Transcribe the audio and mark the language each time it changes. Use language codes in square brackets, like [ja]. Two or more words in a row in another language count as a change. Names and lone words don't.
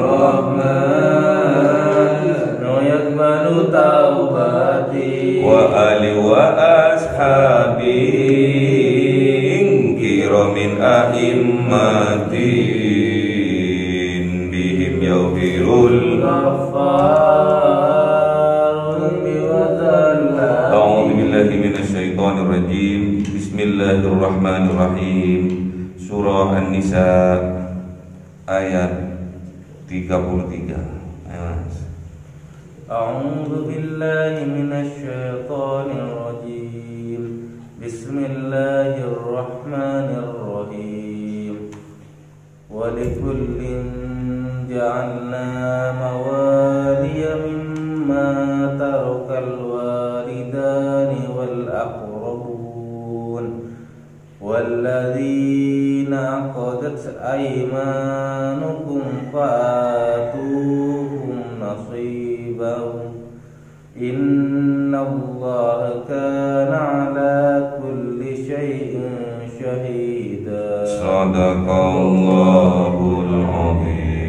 [ar] وآل وأصحاب كرام أئمة بهم يغفر الغفار أعوذ بالله من الشيطان الرجيم. بسم الله الرحمن الرحيم. [id] Surah An-Nisa ayat 33. [ar] أعوذ بالله من الشيطان الرجيم. بسم الله الرحمن الرحيم. ولكل جعلنا موالي مما ترك الوالدان والأقربون والذين عقدت أيمانكم فآتوهم نصيبهم إن الله كان على كل شيء شهيدا. صدق الله العظيم.